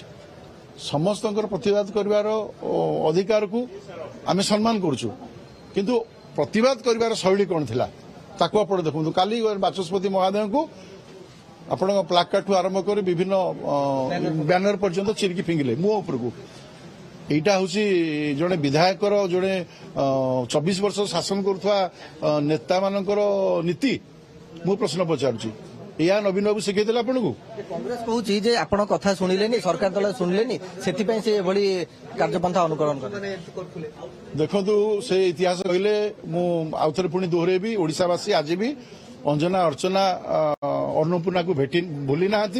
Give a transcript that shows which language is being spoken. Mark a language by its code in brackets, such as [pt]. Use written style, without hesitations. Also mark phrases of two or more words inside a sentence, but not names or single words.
[or] ସମସ୍ତଙ୍କର ପ୍ରତିବାଦ କରିବାର ଅଧିକାରକୁ ଆମେ ସମ୍ମାନ କରୁଛୁ। କିନ୍ତୁ ପ୍ରତିବାଦ କରିବାର ଶୈଳୀ କ'ଣ ଥିଲା ତାକୁ ଆପଣ ଦେଖନ୍ତୁ। କାଲି ବାଚସ୍ପତି ମହୋଦୟଙ୍କୁ ଆପଣଙ୍କ ପ୍ଲାକାର୍ଡଠୁ ଆରମ୍ଭ କରି ବିଭିନ୍ନ ବ୍ୟାନର ପର୍ଯ୍ୟନ୍ତ ଚିରିକି ଫିଙ୍ଗିଲେ ମୁହଁ ଉପରକୁ। ଏଇଟା ହେଉଛି ଜଣେ ବିଧାୟକର ଜଣେ 24 ବର୍ଷ ଶାସନ କରୁଥା ନେତା ମାନଙ୍କର ନୀତି। ମୁଁ ପ୍ରଶ୍ନ ପଚାରୁଛି ଏହା ନବୀନ ବାବୁ ଶିଖେଇଥିଲେ ଆପଣଙ୍କୁ? କଂଗ୍ରେସ କହୁଛି ଯେ ଆପଣ କଥା ଶୁଣିଲେନି, ସରକାର ଦଳ ଶୁଣିଲେନି, ସେଥିପାଇଁ ସେ ଏଭଳି କାର୍ଯ୍ୟପନ୍ଥା ଅନୁକରଣ କଲେ। ଦେଖନ୍ତୁ, ସେ ଇତିହାସ କହିଲେ ମୁଁ ଆଉଥରେ ପୁଣି ଦୋହରେଇବି, ଓଡ଼ିଶାବାସୀ ଆଜି ବି ଅଞ୍ଜନା ଅର୍ଚ୍ଚନା ଅନ୍ନପୂର୍ଣ୍ଣାକୁ ଭୁଲି ନାହାନ୍ତି।